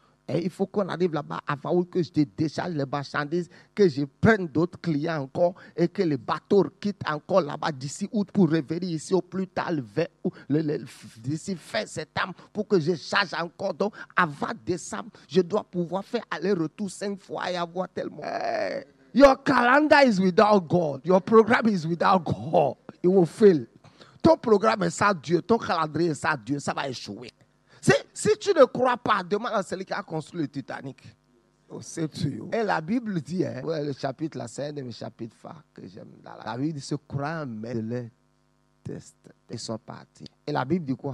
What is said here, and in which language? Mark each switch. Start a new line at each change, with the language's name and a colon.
French: Et il faut qu'on arrive là-bas avant août, que je décharge les marchandises, que je prenne d'autres clients encore et que le bateau quitte encore là-bas d'ici août pour revenir ici au plus tard d'ici fin septembre pour que je charge encore. Donc avant décembre, je dois pouvoir faire aller-retour 5 fois et avoir tellement.
English: Your calendar is without God. Your program is without God. It will fail.
French: Ton programme est sans Dieu. Ton calendrier est sans Dieu. Ça va échouer. Si tu ne crois pas, demande à celui qui a construit le Titanic. Et la Bible dit, le chapitre là, c'est un de mes chapitres phares que j'aime. La Bible dit, se croient mais de leur test. Ils sont partis. Et la Bible dit quoi?